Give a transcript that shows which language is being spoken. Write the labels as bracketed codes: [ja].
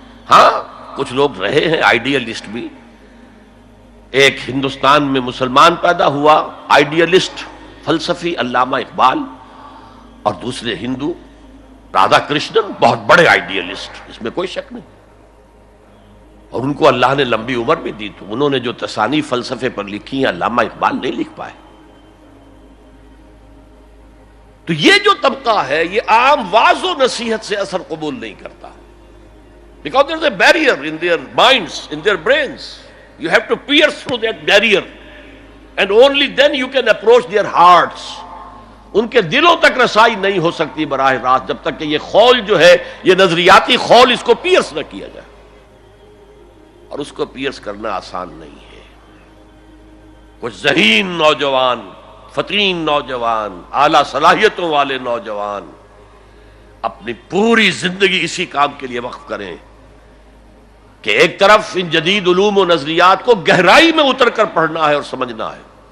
[ur] ہاں کچھ لوگ رہے ہیں آئیڈیلسٹ بھی. ایک ہندوستان میں مسلمان پیدا ہوا آئیڈیلسٹ فلسفی علامہ اقبال، اور دوسرے ہندو رادھا کرشنن بہت بڑے آئیڈیلسٹ، اس میں کوئی شک نہیں. اور ان کو اللہ نے لمبی عمر بھی دی، تو انہوں نے جو تصانیف فلسفے پر لکھی ہیں علامہ اقبال نہیں لکھ پائے. تو یہ جو طبقہ ہے یہ عام واعظ و نصیحت سے اثر قبول نہیں کرتا. [en] Because there is a barrier in their minds, in their brains. You have to pierce through that barrier, and only then you can approach their hearts. [ur] ان کے دلوں تک رسائی نہیں ہو سکتی براہ راست جب تک کہ یہ خول جو ہے، یہ نظریاتی خول، اس کو پیئرس نہ کیا جائے. اور اس کو پیئرس کرنا آسان نہیں ہے. کچھ ذہین نوجوان، فطین نوجوان، اعلیٰ صلاحیتوں والے نوجوان اپنی پوری زندگی اسی کام کے لیے وقف کریں کہ ایک طرف ان جدید علوم و نظریات کو گہرائی میں اتر کر پڑھنا ہے اور سمجھنا ہے.